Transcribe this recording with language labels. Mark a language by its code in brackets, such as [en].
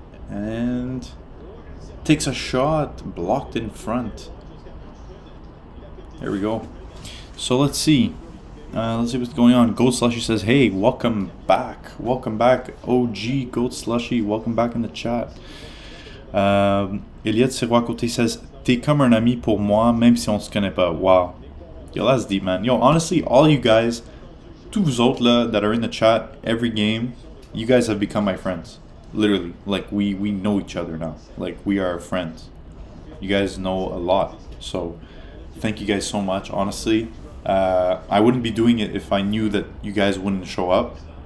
[en] And takes a shot, blocked in front. There we go. So let's see. Let's see what's going on. Goat Slushy says, hey, welcome back. Welcome back, OG Goat Slushy. Welcome back in the chat. [fr] Elliot Sirois Côté [en] says, [fr] t'es comme un ami pour moi, même si on se connaît pas. [en] Wow. Yo, that's deep, man. Yo, honestly, all you guys, [fr] tous vous autres là, [en] that are in the chat every game, you guys have become my friends. Literally, like we know each other now. Like we are friends. You guys know a lot. So thank you guys so much. Honestly, I wouldn't be doing it if I knew that you guys wouldn't show up.